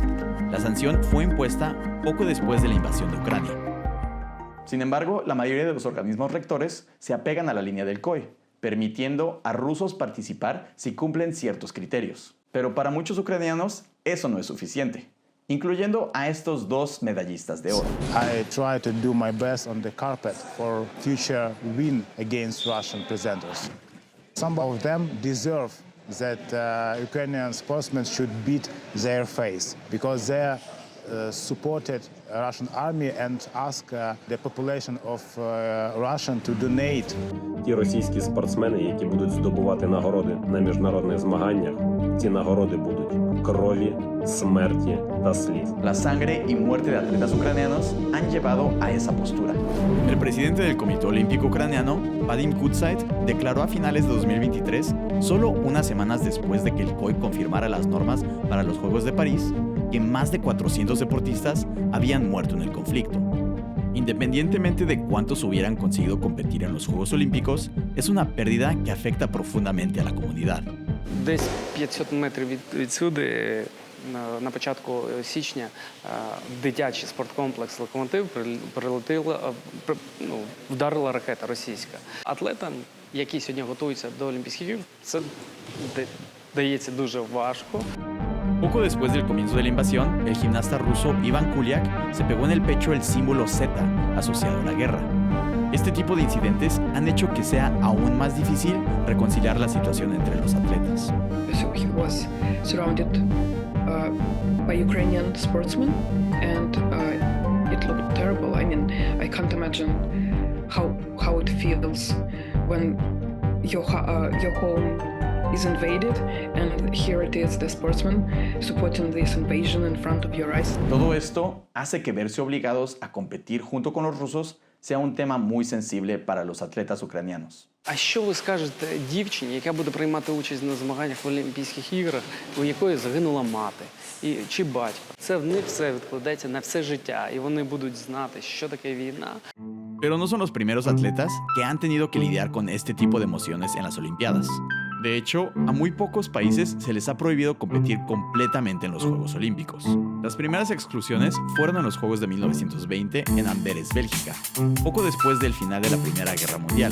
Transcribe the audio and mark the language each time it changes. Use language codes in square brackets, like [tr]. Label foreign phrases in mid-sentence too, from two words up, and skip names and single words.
[es] La sanción fue impuesta poco después de la invasión de Ucrania. Sin embargo, la mayoría de los organismos rectores se apegan a la línea del COI, permitiendo a rusos participar si cumplen ciertos criterios. Pero para muchos ucranianos, eso no es suficiente, incluyendo a estos dos medallistas de oro. [en] I try to do my best on the carpet for future win against Russian presenters. Some of them deserve that Ukrainian sportsmen should beat their face because they supported Russian army and ask the population of Russia to donate. [uk] Ті російські спортсмени, які будуть здобувати нагороди на міжнародних змаганнях, ці нагороди будуть крові, смерті та сліз. [es] La sangre y muerte de atletas ucranianos han llevado a esa postura. El presidente del Comité Olímpico Ucraniano, Vadim Kudzait, declaró a finales de 2023, solo unas semanas después de que el COI confirmara las normas para los Juegos de París, que más de 400 deportistas habían muerto en el conflicto. Independientemente de cuántos hubieran conseguido competir en los Juegos Olímpicos, es una pérdida que afecta profundamente a la comunidad. [uk] Десь 500 метрів відсюди на початку січня дитячий спорткомплекс «Локомотив» вдарила ракета російська. Атлетам, які сьогодні готуються до Олімпійських ігор, це дається дуже важко. [es] Poco después del comienzo de la invasión, el gimnasta ruso Ivan Kuliak se pegó en el pecho el símbolo Z asociado a la guerra. Este tipo de incidentes han hecho que sea aún más difícil reconciliar la situación entre los atletas. [en] So he was surrounded by Ukrainian sportsmen, and it looked terrible. I mean, I can't imagine how it feels when your home is invaded, and here it is, the sportsman supporting this invasion in front of your eyes. [es] Todo esto hace que verse obligados a competir junto con los rusos sea un tema muy sensible para los atletas ucranianos. [uk] А що ви скажете дівчині, яка буде приймати участь на змаганнях в Олімпійських іграх, у якої загинула мати чи батько? Це в них все відкладеться на все життя, і вони будуть знати, що таке війна. [es] Pero no son los primeros atletas que han tenido que lidiar con este tipo de emociones en las Olimpiadas. De hecho, a muy pocos países se les ha prohibido competir completamente en los Juegos Olímpicos. Las primeras exclusiones fueron en los Juegos de 1920 en Amberes, Bélgica, poco después del final de la Primera Guerra Mundial.